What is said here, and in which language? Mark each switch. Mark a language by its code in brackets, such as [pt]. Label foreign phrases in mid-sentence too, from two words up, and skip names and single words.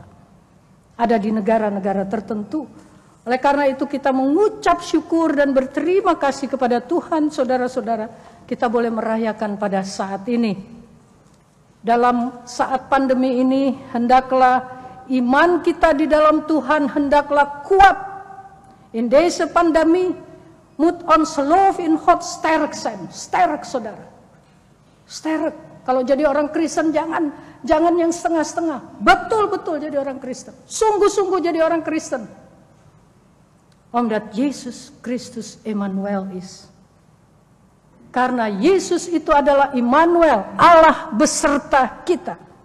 [id] Ada di negara-negara tertentu. Oleh karena itu kita mengucap syukur dan berterima kasih kepada Tuhan, saudara-saudara. Kita boleh merayakan pada saat ini. Dalam saat pandemi ini, hendaklah iman kita di dalam Tuhan hendaklah kuat. [nl] In deze pandemie moet ons geloof in God sterk zijn. Sterk, [id] saudara. Sterk. Kalau jadi orang Kristen jangan yang setengah-setengah. Betul-betul jadi orang Kristen. Sungguh-sungguh jadi orang Kristen. [nl] Omdat Yesus Kristus Emmanuel is. [id] Karena Yesus itu adalah Immanuel, Allah beserta kita.